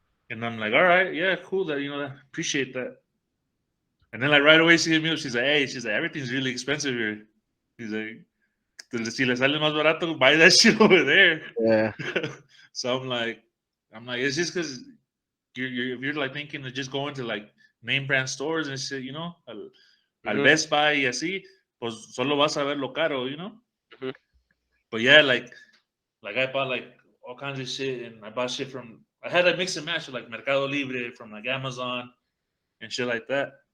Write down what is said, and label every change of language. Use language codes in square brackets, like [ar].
[en] And I'm like, all right, yeah, cool. That appreciate that. And then like right away she hit me up. She's like, hey, everything's really expensive here. She's like, [es] si le sale más barato, [en] buy that shit over there. Yeah. So I'm like, it's just because if you're like thinking of just going to like name brand stores and shit, al Hmm. [es] Best Buy y así, pues solo vas a ver lo caro. Hmm. [en] But yeah, like I bought like all kinds of shit, and I bought shit from. I had a mix and match of like Mercado Libre from like Amazon and shit like that.